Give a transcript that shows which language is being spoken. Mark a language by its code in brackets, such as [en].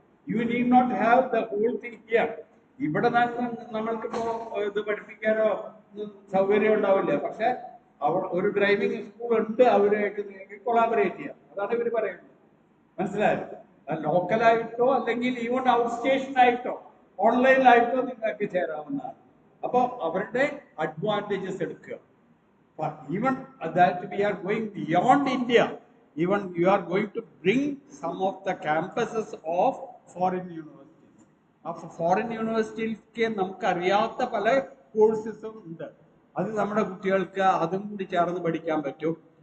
[en] You need not have the whole thing here. [ml] ഇവിടെ നമ്മൾക്കിപ്പോ ഇത് പഠിപ്പിക്കാനോ സൗകര്യം ഉണ്ടാവില്ല. പക്ഷെ ഒരു ഡ്രൈവിംഗ് സ്കൂൾ ഉണ്ട്, അവരായിട്ട് നിങ്ങൾക്ക് കൊളാബറേറ്റ് ചെയ്യാം. അതാണ് ഇവർ പറയുന്നത്. മനസ്സിലായോ? ലോക്കലായിട്ടോ അല്ലെങ്കിൽ ഈവൻ ഔട്ട് സ്റ്റേഷൻ ആയിട്ടോ ഓൺലൈനിലായിട്ടോ നിങ്ങൾക്ക് ചേരാവുന്നതാണ്. അപ്പോൾ അവരുടെ അഡ്വാൻറ്റേജസ് എടുക്കുക. [en] But even that we are going beyond India, even you are going to bring some of the campuses of foreign universities. Of foreign universities [ml] നമുക്ക് അറിയാത്ത പല കോഴ്സസും ഉണ്ട്. അത് നമ്മുടെ കുട്ടികൾക്ക് അതും കൂടി ചേർന്ന് പഠിക്കാൻ പറ്റും.